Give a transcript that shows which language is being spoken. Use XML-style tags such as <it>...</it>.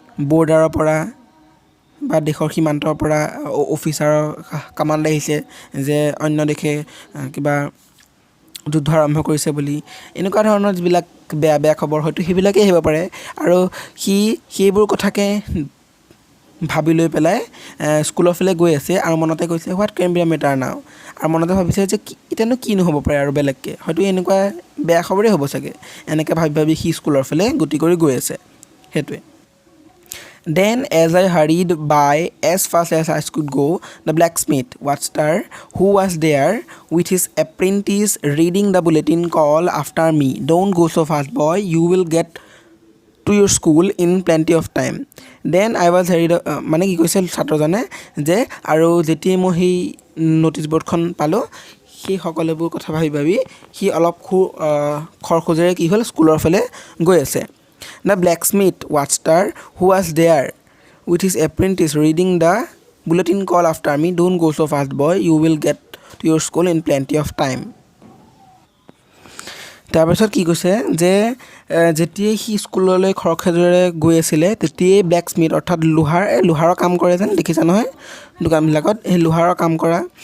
<as>বৰ্ডাৰৰ পৰা বা দেশৰ সীমান্তৰ পৰা অফিচাৰৰ কামাণ্ড আহিছে যে অন্য দেশে কিবা যুদ্ধ আৰম্ভ কৰিছে বুলি এনেকুৱা ধৰণৰ যিবিলাক বেয়া খবৰ হয়তো সেইবিলাকেই আহিব পাৰে আৰু সি সেইবোৰ কথাকে ভাবি লৈ পেলাই স্কুলৰ ফালে গৈ আছে আৰু মনতে কৈছে</as> <en>what can be the matter now</en> <as>আৰু মনতে ভাবিছে যে এতিয়ানো কিনো হ'ব পাৰে আৰু বেলেগকৈ হয়তো এনেকুৱা বেয়া খবৰেই হ'ব চাগে এনেকৈ ভাবি সি স্কুলৰ ফালে গতি কৰি গৈ আছে সেইটোৱে</as> <en>Then, as I hurried by as fast as I could go, the blacksmith, Watchstar, who was there with his apprentice reading the bulletin call after me, "Don't go so fast, boy. You will get to your school in plenty of time." Then I was hurried.</en> <as>মানে কি কৈছিল ছাত্ৰজনে যে আৰু যেতিয়া মই সেই notice বৰ্ডখন পালোঁ সেই সকলোবোৰ কথা ভাবি সি অলপ খৰখোজেৰে কি হ'ল স্কুলৰ ফালে গৈ আছে</as> <en>The blacksmith, Watchstar, who was there with his apprentice reading the bulletin call after me, "Don't go so fast, boy. You will get to your school in plenty of time."</en> <as>তাৰপিছত কি কৈছে যে যেতিয়াই সি স্কুললৈ খৰখেদৰে গৈ আছিলে তেতিয়াই ব্লেক স্মিথ অৰ্থাৎ লোহাৰৰ কাম কৰে যেন দেখিছা নহয় দোকানবিলাকত সেই লোহাৰৰ কাম কৰা</as>